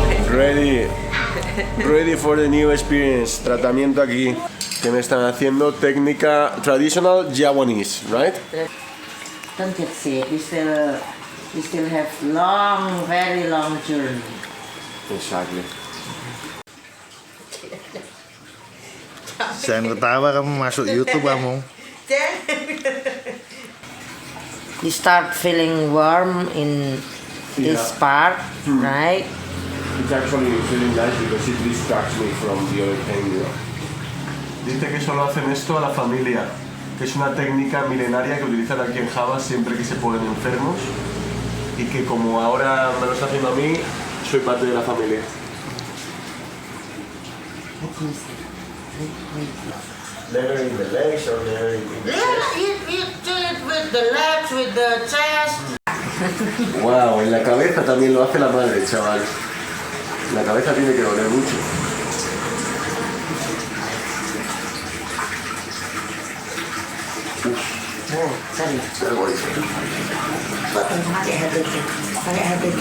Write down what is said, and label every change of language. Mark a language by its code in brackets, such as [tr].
[en] Ready for the new experience. [es] Tratamiento aquí que me están haciendo, técnica [en] traditional Javanese, right? Don't get sick. We still have very long journey. Exactly. [id] Jangan ketawa kamu masuk YouTube kamu. [en] You start feeling warm in this part, right? It's actually feeling nice because it distracts me from the other pain, you know. [es] Dice que solo hacen esto a la familia, que es una técnica milenaria que utilizan aquí en Java siempre que se ponen enfermos, y que como ahora me lo está haciendo a mí, soy parte de la familia. [en] Never in the legs or never in the chest. You do it with the legs, with the chest. [es] Wow, en la cabeza también lo hace la madre, chaval. La cabeza tiene que doler mucho. [id] Pakai hati.